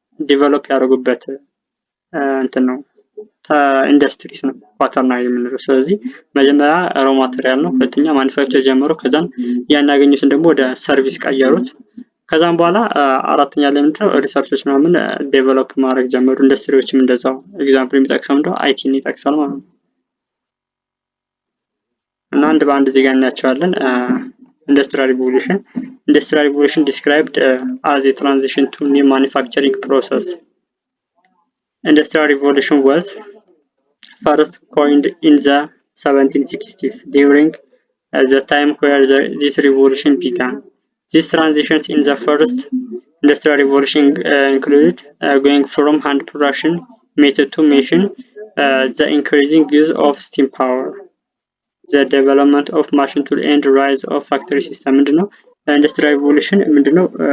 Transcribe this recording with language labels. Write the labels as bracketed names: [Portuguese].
[Amharic] ዴቨሎፕ ያደረጉበት እንትን ነው ኢንዱስትሪስ ነው ኳተርናሪ የምንለው። ስለዚህ መጀመሪያ ሮ ማቴሪያል ነው፣ ሁለተኛ ማኒፋክቸር ጀመሩ፣ ከዛም ያን ያገኙትን ደግሞ ወደ ሰርቪስ ቀየሩት። ከዛም በኋላ አራተኛ ላይ ምንድነው ሪሰርቾች ምናምን ዴቨሎፕ ማድረግ ጀመሩ። ኢንዱስትሪዎችም እንደዛው ኤግዛምፕል የሚጠቅሰው ምንድነው አይቲን ይጠቅሳል ማለት ነው። እና አንድ በአንድ ዜጋ እናያቸዋለን። [English] Industrial Revolution. Industrial Revolution described as a transition to new manufacturing process. Industrial Revolution was first coined in the 1760s during the time where this revolution began. These transitions in the first Industrial Revolution included going from hand production method to machine, the increasing use of steam power, the development of machine tool and rise of factory system [Amharic] ምንድነው ኢንዱስትሪያል ሪቮሉሽን ምንድነው